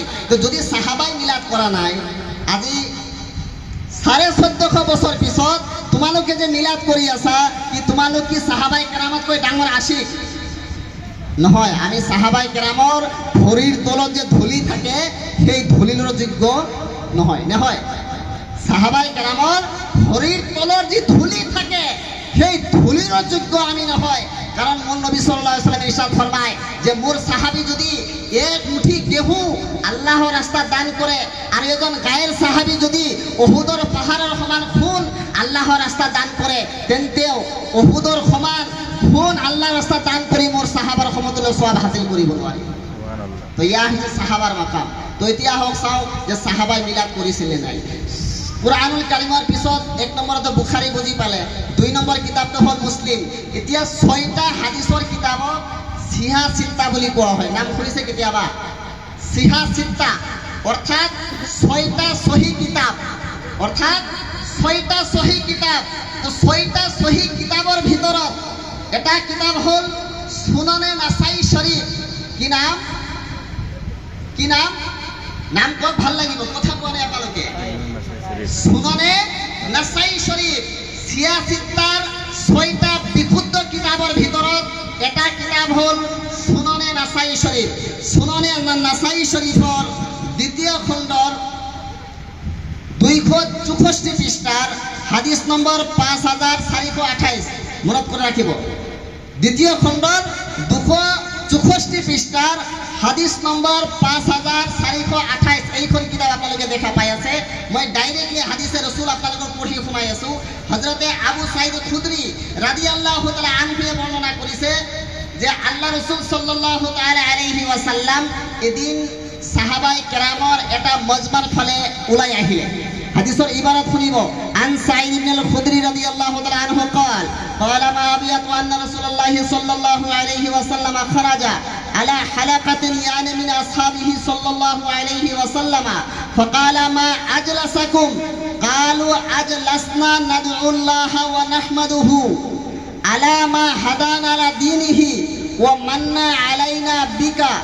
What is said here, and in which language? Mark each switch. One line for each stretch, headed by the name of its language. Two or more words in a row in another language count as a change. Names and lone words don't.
Assamese: তো যদি সাহাবাই মিলাদ কৰা নাই, আজি 1450 বছৰ পিছত তোমালোকে যে মিলাদ কৰি আছা, কি তোমালোক কি সাহাবাই কেৰামতকৈ ডাঙৰ আশিক? নহয়। আমি সাহাবাই কেৰামৰ ভৰিৰ তলত যে ধূলি থাকে, সেই ধূলিৰ যোগ্য নহয়, নহয়। সাহাবাই কেৰামৰ ভৰিৰ তলৰ যি ধূলি থাকে, সেই ধূলিৰ যোগ্য আমি নহয়। কারণ মোর নবী
Arabic: صلى الله عليه وسلم
Assamese: ইরশাদ ফরমায় যে মোর সাহাবী যদি এক মুঠি গেহু আল্লাহর রাস্তা দান করে, আর একজন গায়ের সাহাবী যদি উহুদের পাহাড়ের সমান খুন আল্লাহর রাস্তা দান করে, তেন্তেও উহুদের সমান খুন আল্লাহর রাস্তা দান কৰি মোর সাহাবার সমতুল্য সওয়াব হাসিল কৰিব নোৱাৰি। তো ইয়া হৈছে সাহাবার মাকাম। তো এতিয়া হোক চাও যে সাহাবাই মিলাদ কৰিছিল নাই। কুরআনুল কারীমৰ পিছত 1 নম্বৰতে বুখাৰী বুজি পালে, 2 নম্বৰ কিতাপটো হ'ল মুসলিম। এতিয়া 6টা হাদিসৰ কিতাবক সিহা সিত্তা বুলি কোৱা হয়। নাম শুনিছে কেতিয়াবা? সিহা সিত্তা অৰ্থাৎ 6টা সহি কিতাপ, অৰ্থাৎ 6টা সহি কিতাপ। তো 6টা সহি কিতাবৰ ভিতৰত এটা কিতাব হ'ল সুনানে নাসাই শরীফ। কি নাম? কি নাম? নাম কত ভাল লাগিব, কথা কোৱা নাই আপোনালোকে। সুনানে নাসাই শরীফ। সিয়া সিত্তাৰ 6টা বিশুদ্ধ কিতাবৰ ভিতৰত এটা কিতাব হ'ল সুনানে নাসাই শরীফ। সুনানে নাসাই শরীফৰ 2য় খণ্ডৰ 264 পৃষ্ঠাৰ হাদিস নম্বৰ 5428 মনত কৰি ৰাখিব। 2য় খণ্ডৰ 264 পৃষ্ঠাৰ হাদিস নম্বৰ 5428 এইখন কিতাপ আপোনালোকে দেখা পাই আছে। মই ডাইৰেক্টলি হাদিসে ৰাসূল আপোনালোকক পঢ়ি শুনাই আছো। হযরতে আবু সাঈদ খুদরি
Arabic: رضي الله تعالى عنه
Assamese: বর্ণনা কৰিছে যে আল্লাহ রাসূল
Arabic: صلى الله تعالى عليه وسلم
Assamese: এদিন সাহাবায়ে কেরামৰ এটা মজমাৰ ফালে ওলাই আহিলে। হাদিসৰ ইবাৰত শুনিব।
Arabic: عن سعيد ابن الخدري رضي الله تعالى عنه قال قال ما أبيت أن رسول الله صلى الله عليه وسلم خرج على حلقة يعني من أصحابه صلى الله عليه وسلم فقال ما أجلسكم؟ قالوا أجلسنا ندعو الله ونحمده على ما هدانا لدينه ومن علينا بك